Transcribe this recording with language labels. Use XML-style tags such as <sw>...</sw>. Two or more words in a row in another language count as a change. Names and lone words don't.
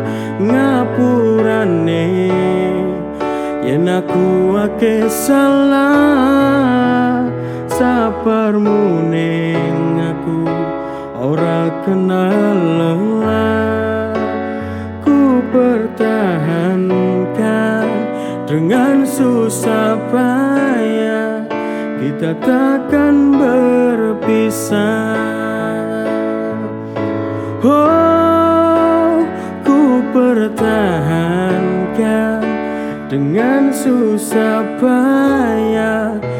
<jv>Ngapurane yen aku ake salah, sabarmu ning aku ora kenal lelah.</jv> <id>Ku pertahankan dengan susah payah, kita takkan berpisah. Oh, ku pertahankan dengan susah payah.</id>